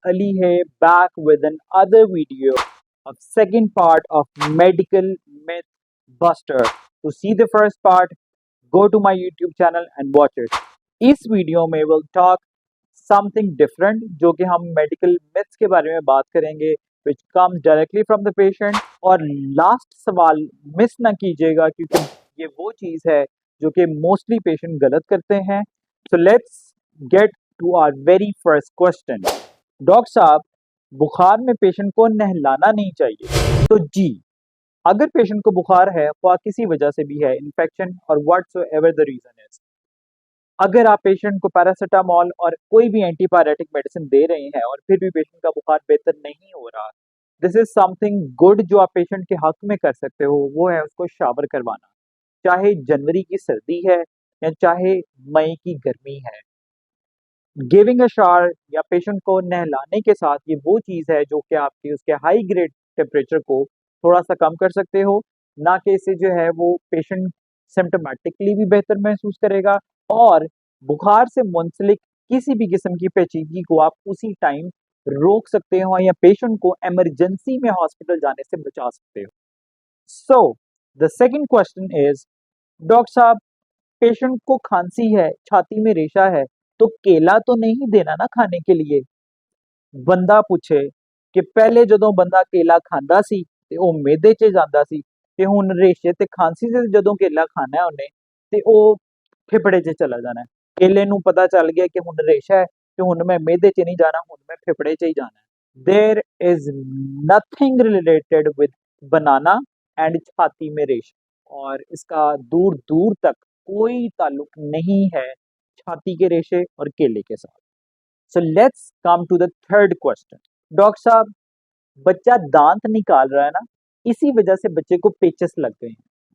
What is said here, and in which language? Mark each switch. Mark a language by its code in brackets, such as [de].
[en] Ali here back with another video of second part of Medical Myth Buster. To see the first part, go to my YouTube channel and watch it. [hi] इस video में [en] we'll talk something different [hi] जो कि हम medical myths के बारे में बात करेंगे [en] which comes directly from the patient [hi] और last सवाल मिस ना कीजिएगा क्योंकि ये वो चीज़ है जो कि मोस्टली पेशेंट गलत करते हैं. [en] So let's get to our very first question. [hi] Doctor साहब, बुखार में पेशेंट को नहलाना नहीं चाहिए. तो जी, अगर पेशेंट को बुखार है ख्वाह किसी वजह से भी है, इन्फेक्शन और [en] whatsoever the reason is, [hi] अगर आप पेशेंट को पैरासीटामोल और कोई भी एंटीपायरेटिक मेडिसिन दे रहे हैं और फिर भी पेशेंट का बुखार बेहतर नहीं हो रहा, [en] this is something good [hi] जो आप पेशेंट के हक में कर सकते हो, वो है उसको शावर करवाना. चाहे जनवरी की सर्दी है या चाहे मई की गर्मी है, [en] giving a shower [hi] या पेशेंट को नहलाने के साथ ये वो चीज़ है जो कि आपकी उसके हाई ग्रेड टेम्परेचर को थोड़ा सा कम कर सकते हो. ना कि इससे जो है वो पेशेंट सिम्टोमेटिकली भी बेहतर महसूस करेगा और बुखार से मुंसलिक किसी भी किस्म की पेचीदगी को आप उसी टाइम रोक सकते हो या पेशेंट को इमरजेंसी में हॉस्पिटल जाने से बचा सकते हो. [en] so the second question is, [hi] doctor साहब, पेशेंट को खांसी है, छाती में रेशा है, तो केला तो नहीं देना ना खाने के लिए. [pa] ਬੰਦਾ ਪੁੱਛੇ ਕਿ ਪਹਿਲੇ ਜਦੋਂ ਬੰਦਾ ਕੇਲਾ ਖਾਂਦਾ ਸੀ ਤੇ ਉਹ ਮਿਹਦੇ 'ਚ ਜਾਂਦਾ ਸੀ ਤੇ ਹੁਣ ਰੇਸ਼ੇ ਤੇ ਖਾਂਸੀ ਤੇ ਜਦੋਂ ਕੇਲਾ ਖਾਣਾ ਹੈ ਉਹਨੇ ਤੇ ਉਹ ਫੇਫੜੇ 'ਚ ਚਲਾ ਜਾਣਾ ਹੈ. ਕੇਲੇ ਨੂੰ ਪਤਾ ਚੱਲ ਗਿਆ ਕਿ ਹੁਣ ਰੇਸ਼ਾ ਹੈ ਤੇ ਹੁਣ ਮੈਂ ਮਿਹਦੇ 'ਚ ਨਹੀਂ ਜਾਣਾ, ਹੁਣ ਮੈਂ ਫੇਫੜੇ 'ਚ ਹੀ ਜਾਣਾ ਹੈ. [en] there is nothing related with banana and [hi] छाती में रेशा, और इसका दूर दूर तक कोई ताल्लुक नहीं है छाती के रेशे और केले के साथ. [en] So let's come to the third question. [hi] Doctor साहब, बच्चा दांत निकाल रहा है ना, इसी वजह से बच्चे को पेचस लग गए हैं.